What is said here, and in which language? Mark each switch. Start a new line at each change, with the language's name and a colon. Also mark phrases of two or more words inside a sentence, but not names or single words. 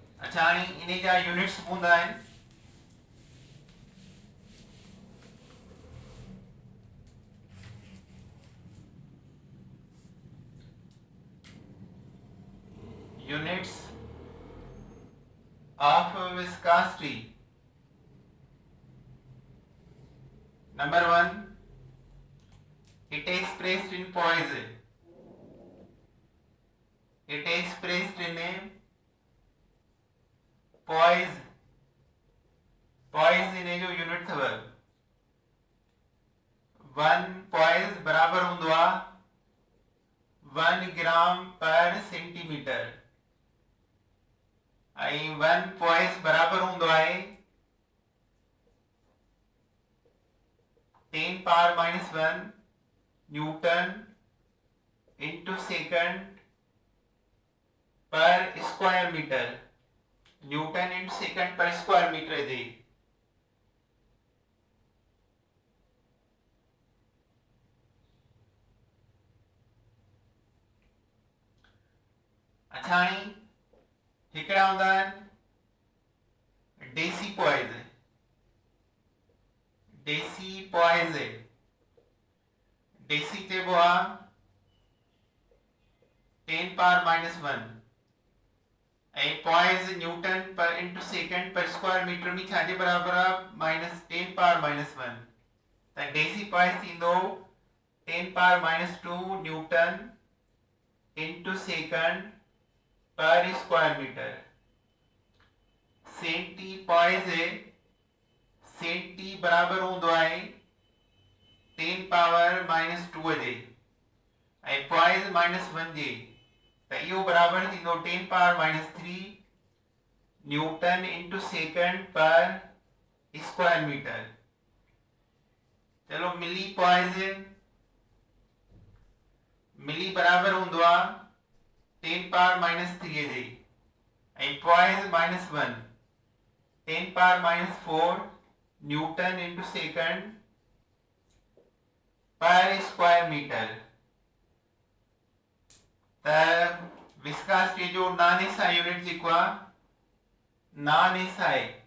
Sindhi: अच्छा हाणे इन जा यूनिट्स हूंदा आहिनि
English: units of viscosity. Number one, it is expressed in poise. It is expressed in a poise.
Sindhi: poise इन जो यूनिट अथव 1 poise बराबर हूंदो आहे 1
English: gram per centimetre
Sindhi: ऐं 1 poise बराबर हूंदो आहे 10 पावर -1
English: newton into second per square metre newton into second per square metre
Sindhi: जे अच्छा हाणे हिकिड़ा हूंदा आहिनि
English: deci poise डेसी
Sindhi: चइबो आहे
English: 10 पावर -1 ऐं poise newton per into second per square metre
Sindhi: में छाजे बराबर आहे
English: -10 पावर -1 त deci poise थींदो 10 पावर -2 newton into second per square metre centi poise
Sindhi: सेंटी बराबर हूंदो आहे 10 पावर -2 जे ऐं पॉइज़ -1 जे त इहो बराबर थींदो 10 पावर -3
English: newton into second per square metre
Sindhi: चलो
English: मिली
Sindhi: बराबर हूंदो आहे
English: 10 पावर -3 जे ऐं पॉइज़ -1 10 पावर -4 newton into second per square metre त विस्कासिटी जो non SI unit
Sindhi: जेको आहे
English: non SI